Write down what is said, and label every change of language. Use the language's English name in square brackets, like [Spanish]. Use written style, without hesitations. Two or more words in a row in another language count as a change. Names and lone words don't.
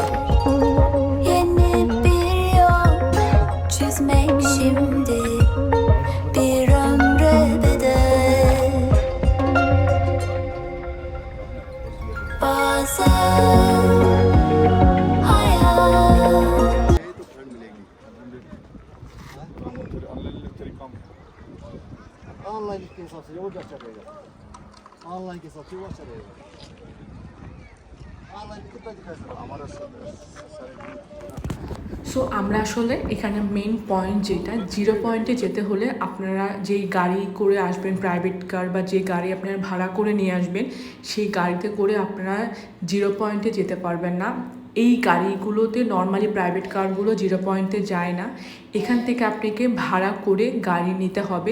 [Turkish] Yeni bir yol çizmek şimdi, bir ömre bedel. Bazen hayat [Hindi] ऑनलाइन के हिसाब से वो क्या चलेगा, ऑनलाइन के हिसाब से वो चलेगा। ऑनलाइन कितना दिखाई दे रहा हमारा [Bangla] সো আমরা আসলে এখানে [English] main point [Bangla] যেটা, জিরো পয়েন্টে যেতে হলে আপনারা যেই গাড়ি করে আসবেন, [English] private car [Bangla] বা যে গাড়ি আপনারা ভাড়া করে নিয়ে আসবেন, সেই গাড়িতে করে আপনারা জিরো পয়েন্টে যেতে পারবেন না। এই গাড়িগুলোতে [English] normally private cars [Bangla] জিরো পয়েন্টে যায় না, এখান থেকে আপনাকে ভাড়া করে গাড়ি নিতে হবে।